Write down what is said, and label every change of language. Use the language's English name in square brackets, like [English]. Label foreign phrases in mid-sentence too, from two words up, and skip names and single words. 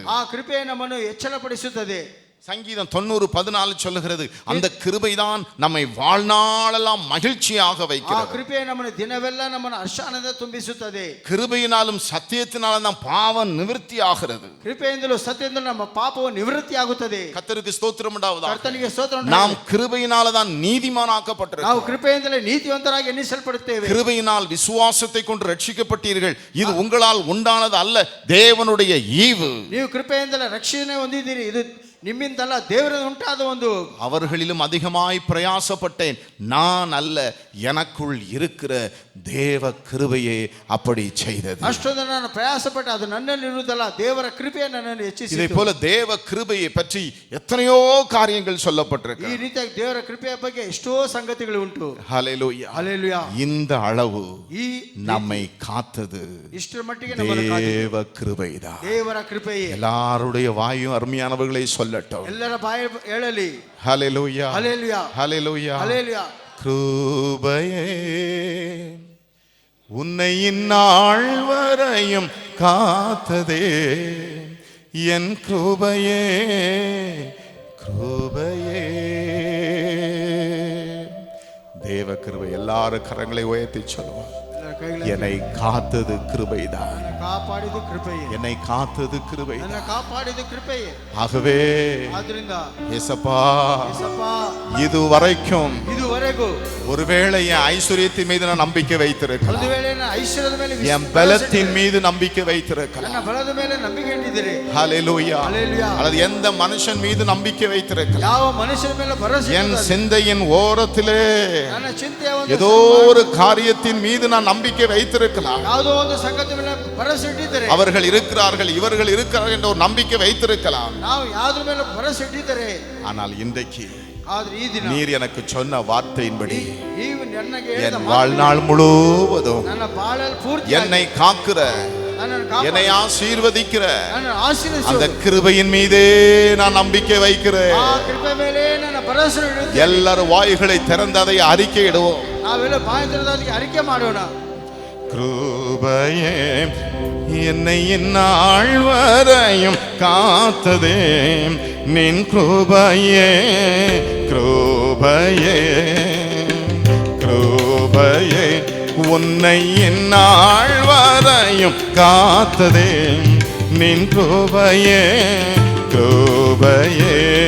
[Kannada] ಆ ಕೃಪೆ ನಮ್ಮನ್ನು ಎಚ್ಚರಪಡಿಸುತ್ತದೆ. [Tamil] சங்கீதம் 90:14 சொல்லுகிறது, அந்த கிருபைதான் நம்மை வாழ்நாளெல்லாம் மகிழ்ச்சியாக [Kannada] ಆ [Tamil] வைக்கிறது. [Kannada] ಕೃಪೆ ನಮ್ಮನ್ನು ದಿನವೆಲ್ಲ ನಮ್ಮನ್ನು ಹರ್ಷಾನಂದ ತುಂಬಿಸುತ್ತದೆ. [Tamil] கிருபையினாலும் சத்தியத்தினாலும் தான் பாவம் நிவர்த்தி ஆகிறது. [Kannada] ಕೃಪೆಯಿಂದಲೂ ಸತ್ಯದಿಂದಲೂ ನಮ್ಮ ಪಾಪವು ನಿವೃತ್ತಿಯಾಗುತ್ತದೆ. [Tamil] கர்த்தருக்கு ஸ்தோத்திரம் உண்டாவதாக. [Kannada] ಕರ್ತನಿಗೆ ಸ್ತೋತ್ರ [Tamil] நாம் [Kannada] ಉಂಟಾಗಲಿ. [Tamil] கிருபையினால தான் [Kannada] ನಾವು [Tamil] நீதிமானாக்கப்பட்டிருக்கிறோம். [Kannada] ಕೃಪೆಯಿಂದಲೇ ನೀತಿವಂತರಾಗಿ ಎನ್ನಿಸಲ್ಪಡುತ್ತೇವೆ. [Tamil] கிருபையினால் விசுவாசத்தை கொண்டு ரட்சிக்கப்பட்டீர்கள். இது உங்களால் உண்டானது அல்ல, தேவனுடைய ஈவு. [Kannada] ನೀವು ಕೃಪೆಯಿಂದಲೇ ರಕ್ಷಣೆ ಹೊಂದಿದ್ದೀರಿ. ಇದು ನಿಮ್ಮಿಂದಲ್ಲ ದೇವರಿಂದ ಉಂಟಾದ ಒಂದು [Tamil] அவர்களிலும் அதிகமாய் பிரயாசப்பட்டேன், நான் அல்ல, எனக்குள் இருக்கிற தேவ கிருபையே அப்படி செய்தது. [Kannada] ಅಷ್ಟೊಂದು ನಾನು ಪ್ರಯಾಸಪಟ್ಟೆ, ಅದು ನನ್ನಲ್ಲಿ ಇರುವುದಲ್ಲ, ದೇವರ ಕೃಪೆ ನನ್ನನ್ನು [Tamil] இதை [Kannada] ಹೆಚ್ಚಿಸಿತು. [Tamil] போல தேவ கிருபையை பற்றி எத்தனையோ காரியங்கள் சொல்லப்பட்டிருக்கு. [Kannada] ಈ ರೀತಿಯಾಗಿ ದೇವರ ಕೃಪೆಯ ಬಗ್ಗೆ ಎಷ್ಟೋ ಸಂಗತಿಗಳು ಉಂಟು. [Tamil] ஹல்லேலூயா. [Kannada] ಹಲ್ಲೆಲೂಯಾ. [Tamil] இந்த அளவு [Kannada] ಈ [Tamil] நம்மை காத்தது [Kannada] ಇಷ್ಟರ ಮಟ್ಟಿಗೆ ನಮ್ಮನ್ನು ಕಾದಿದೆ. [Tamil] தேவ கிருபைதான். [Kannada] ದೇವರ ಕೃಪೆಯೇ. [Tamil] எல்லாருடைய வாயும் அருமையானவர்களை சொல்லட்டும். [Kannada] ಎಲ್ಲರ ಬಾಯಿ ಹೇಳಲಿ. [Tamil] ஹல்லேலூயா. [Kannada] ಹಲ್ಲೆಲೂಯಾ. [Tamil] ஹல்லேலூயா. [Kannada] ಹಲ್ಲೆಲೂಯಾ. [Tamil] கிருபையே உன்னை இந்நாள் வரையும் காத்ததே, என் கிருபையே கிருபையே. தேவ கிருபை. எல்லாரும் கரங்களை உயர்த்தி சொல்லுவோம். என்னை காத்தது கிருபைதான். [Kannada] ಕಾಪಾಡಿದು ಕೃಪೆಯೇ. [Tamil] என்னை காத்தது கிருபை. [Kannada] ನನ್ನ ಕಾಪಾಡಿದು ಕೃಪೆಯೇ. [Tamil] ஆகவே [Kannada] ಆದ್ರಿಂದ [Tamil] ஏசப்பா, [Kannada] ಯೇಸಪ್ಪ, [Tamil] இதுவரைக்கும் [Kannada] ಇದುವರೆಗೂ [Tamil] ஒருவேளை என் ஐஸ்வர்யத்தின் மீது நான் நம்பிக்கை [Kannada] ಒಂದು [Tamil] வைத்திருக்கலாம், [Kannada] ವೇಳೆ ನನ್ನ ಐಶ್ವರ್ಯದ ಮೇಲೆ [Tamil] என் பலத்தின் மீது நம்பிக்கை வைத்திருக்கலாம், [Kannada] ನನ್ನ ಬಲದ ಮೇಲೆ ನಂಬಿಕೆ ಇಟ್ಟಿದ್ದೀರಿ. [Tamil] ஹல்லேலூயா. ஹல்லேலூயா. அல்லது எந்த மனுஷன் மீது நம்பிக்கை வைத்திருக்கலாம், [Kannada] ಯಾವ ಮನುಷ್ಯನ ಮೇಲೆ ಭರವಸೆ [Tamil] என் [Kannada] ಇಟ್ಟಿದ್ದೀರಿ. [Tamil] சிந்தையின் ஓரத்திலே [Kannada] ನನ್ನ ಚಿಂತೆಯ ಒಂದು [Tamil] ஏதோ ஒரு காரியத்தின் மீது நான் நம்பிக்கை வைத்திருக்கலாம். [Kannada] ಯಾವುದೋ ಒಂದು ಸಂಗತಿ ಮೇಲೆ ಭರವಸೆ ಇಟ್ಟಿದ್ದಾರೆ. [Tamil] அவர்கள் இருக்கிறார்கள், இவர்கள் இருக்கிறார்கள் என்ற ஒரு நம்பிக்கை வைத்திருக்கலாம். [Kannada] ನಾವು ಯಾವುದ್ರ ಮೇಲೆ ಭರವಸೆ ಇಟ್ಟಿದ್ದಾರೆ. [Tamil] ஆனால் இன்றைக்கு [Kannada] ಆದ್ರೆ ಈ ದಿನ [Tamil] நீர் எனக்கு சொன்ன வார்த்தையின்படி [Kannada] ನೀವು ನನಗೆ [Tamil] என் [Kannada] ಹೇಳಿದ [Tamil] வாழ்நாள் முழுவதும் [Kannada] ನನ್ನ ಬಾಳಲ್ಲಿ ಪೂರ್ತಿ [Tamil] என்னை காக்கிற, என்னை ஆசீர்வதிக்கிற [Kannada] ನನ್ನ ಆಶೀರ್ವದಿಸು. [Tamil] அந்த கிருபையின் மீதே நான் நம்பிக்கை வைக்கிறேன். [Kannada] ಆ ಕೃಪೆ ಮೇಲೆ ನನ್ನ ಭರವಸೆ ಇಡುತ್ತೇನೆ. [Tamil] எல்லாரும் வாய்களை திறந்து அதை அறிக்கையிடுவோம். [Kannada] ನಾವೆಲ್ಲ ಬಾಯಿ ತೆರೆದು ಅದಕ್ಕೆ ಅರಿಕೆ ಮಾಡೋಣ. [Tamil] கிருபையே என்னை இந்நாள் வரையும் காத்ததே, நின் கிருபையே கிருபையே கிருபையே. உன்னை இந்நாள் வரையும் காத்ததே, நின் கிருபையே கிருபையே.